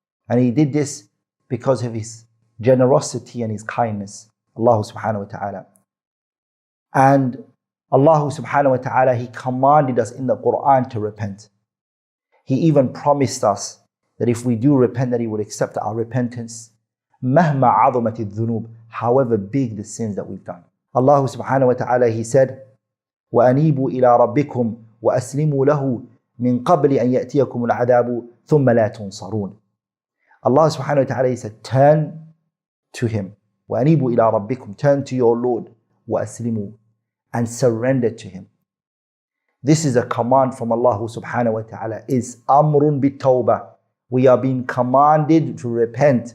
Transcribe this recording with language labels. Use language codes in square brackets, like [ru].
[en] And He did this because of His generosity and His kindness, Allah subhanahu wa ta'ala. And Allah subhanahu wa ta'ala, He commanded us in the Quran to repent. He even promised us that if we do repent, that He would accept our repentance. [ar] Mahma azamati dhunub, [en] however big the sins that we've done. [ar] Allah subhanahu wa ta'ala, [en] He said, [ar] وَأَنِيبُوا إِلَىٰ رَبِّكُمْ وَأَسْلِمُوا لَهُ مِنْ قَبْلِ أَنْ يَأْتِيَكُمُ الْعَذَابُ ثُمَّ لَا تُنصَرُونَ. [en] Allah subhanahu wa ta'ala, He said, turn to Him. [ar] وَأَنِيبُوا إِلَىٰ رَبِّكُمْ, [en] turn to your Lord. وَأَسْلِمُوا, and surrender to Him. This is a command from Allah subhanahu wa ta'ala. Is [ar] amrun bit-tawbah. [en] We are being commanded to repent.